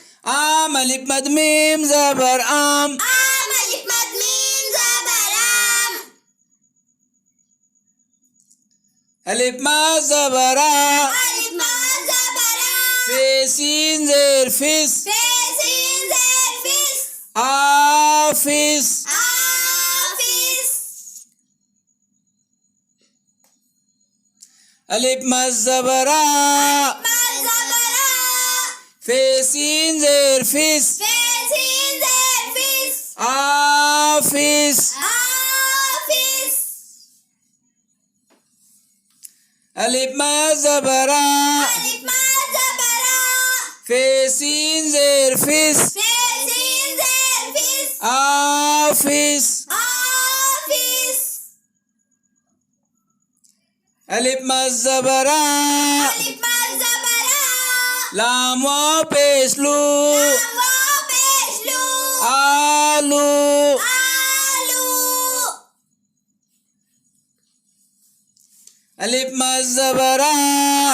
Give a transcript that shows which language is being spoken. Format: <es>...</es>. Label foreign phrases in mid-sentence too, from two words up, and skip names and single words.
<ur>آم۔ الف مد میم زبر آم. آم۔ الف مد میم زبر آم. الف مد زبر آ. الف مد زبر آ. فے سین زیر فس. فے سین زیر فس. آفس. آفس. الف مد زبر آ. مد زبر آ. فے سین زیر فس. فے سین زیر فس. آفس. آفس. الف مد زبر آ. الف مد زبر آ. فے سین زیر فس. فے سین زیر فس. آفس. آفس. الف مد زبر آ. الف مد زبر آ. لام واؤ پیش لو. لام واؤ پیش لو. آلو. آلو. الف مد زبر آ.</ur>